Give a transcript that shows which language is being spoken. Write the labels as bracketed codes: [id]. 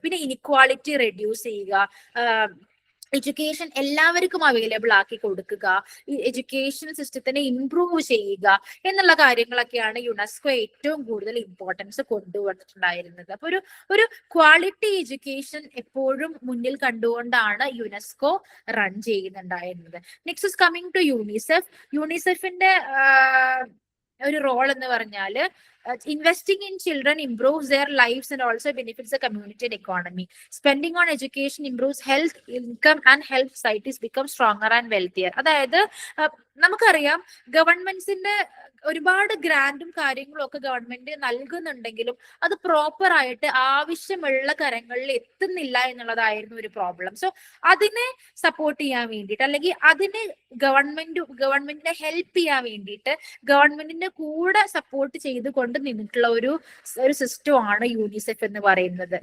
[ml] പിന്നെ inequality reduce ചെയ്യുക, education എല്ലാവർക്കും അവൈലബിൾ ആക്കി കൊടുക്കുക, ഈ എഡ്യൂക്കേഷൻ സിസ്റ്റത്തിനെ ഇംപ്രൂവ് ചെയ്യുക എന്നുള്ള കാര്യങ്ങളൊക്കെയാണ് യുനെസ്കോ ഏറ്റവും കൂടുതൽ ഇമ്പോർട്ടൻസ് കൊണ്ടുവന്നിട്ടുണ്ടായിരുന്നത്. അപ്പൊ ഒരു ക്വാളിറ്റി എഡ്യൂക്കേഷൻ എപ്പോഴും മുന്നിൽ കണ്ടുകൊണ്ടാണ് UNESCO run ചെയ്യുന്നുണ്ടായിരുന്നത്. [en] Next is coming to UNICEF. [ml] യൂണിസെഫിന്റെ ഒരു റോൾ എന്ന് പറഞ്ഞാല് [en] investing in children improves their lives and also benefits the community and economy. Spending on education improves health, income and helps societies become stronger and wealthier. [ml] അതായത് നമുക്കറിയാം, ഗവൺമെന്റ്സിന്റെ ഒരുപാട് ഗ്രാൻഡും കാര്യങ്ങളും ഒക്കെ government നൽകുന്നുണ്ടെങ്കിലും അത് proper ആയിട്ട് ആവശ്യമുള്ള കരങ്ങളിൽ എത്തുന്നില്ല എന്നുള്ളതായിരുന്നു ഒരു പ്രോബ്ലം. സോ അതിനെ സപ്പോർട്ട് ചെയ്യാൻ വേണ്ടിയിട്ട്, അല്ലെങ്കിൽ അതിനെ ഗവൺമെന്റിനെ ഹെൽപ്പ് ചെയ്യാൻ വേണ്ടിയിട്ട് ഗവൺമെന്റിന്റെ കൂടെ സപ്പോർട്ട് ചെയ്തുകൊണ്ട് നിന്നിട്ടുള്ള ഒരു സിസ്റ്റമാണ് യൂണിസെഫ് എന്ന് പറയുന്നത്.